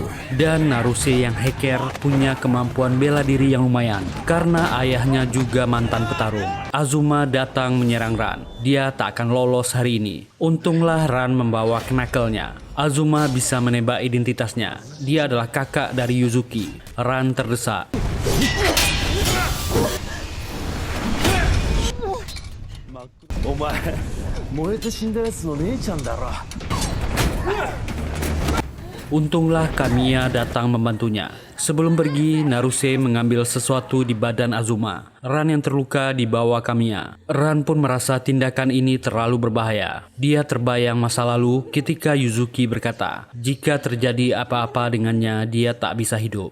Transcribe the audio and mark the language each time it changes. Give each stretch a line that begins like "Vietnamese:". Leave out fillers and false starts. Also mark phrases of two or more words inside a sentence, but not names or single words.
Indonesian: Dan Naruse yang hacker punya kemampuan bela diri yang lumayan. Karena ayahnya juga mantan petarung. Azuma datang menyerang Ran. Dia tak akan lolos hari ini. Untunglah Ran membawa knuckle-nya. Azuma bisa menebak identitasnya. Dia adalah kakak dari Yuzuki. Ran terdesak.
Japanese: お前燃えて死んだやつの姉ちゃんだろ。
Indonesian: Untunglah Kamiya datang membantunya. Sebelum pergi, Naruse mengambil sesuatu di badan Azuma. Ran yang terluka dibawa Kamiya. Ran pun merasa tindakan ini terlalu berbahaya. Dia terbayang masa lalu ketika Yuzuki berkata, jika terjadi apa-apa dengannya, dia tak bisa hidup.